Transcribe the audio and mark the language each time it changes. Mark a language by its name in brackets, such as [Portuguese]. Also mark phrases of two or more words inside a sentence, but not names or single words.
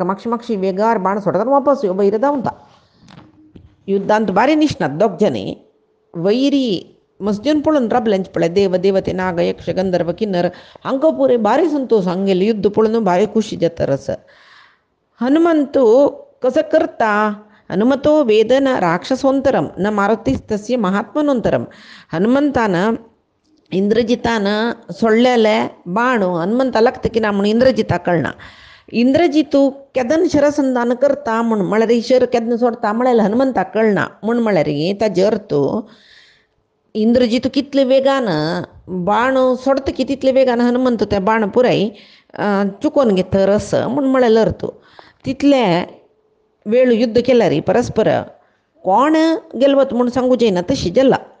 [Konkani] मातशी वेगार बाण सोडता वापस ह्यो वैर धांवता युद्धांत बारी निश्णात दोग जने वैरी मस्जून पळोवन राबल्यांचे पळय देव देवते नाग यक्ष गंधर्व किन्नर हांकां पुरे बारी संतोश हांगेले युद्ध पळोवन बारी खुशी जाता रस हनुमंतू कसं करता [Sanskrit] हनुमतो वेदन राक्षसोंतरम न मारुतीस्तस्य महात्मनोंतरम [Konkani] हनुमंतान इंद्रजितान सोडलेले बाण हनुमंता लागता की ना म्हणून इंद्रजिता कळना इंद्रजितू केदन शरसंधान करता म्हण म्हळ्यार शर केदन सोडता म्हळ्यार हनुमंता कळना म्हण म्हळ्यार ताजे अर्थ इंद्रजितू कितले वेगान बाण सोडता की तितले वेगान हनुमंत ते बाण पुराय चुकोवन घेता रस म्हण म्हळ्यार अर्थ तितले वेळ युद्ध केला री परस्पर कोण गेलवत म्हूण सांगू जायना तशी जल्ला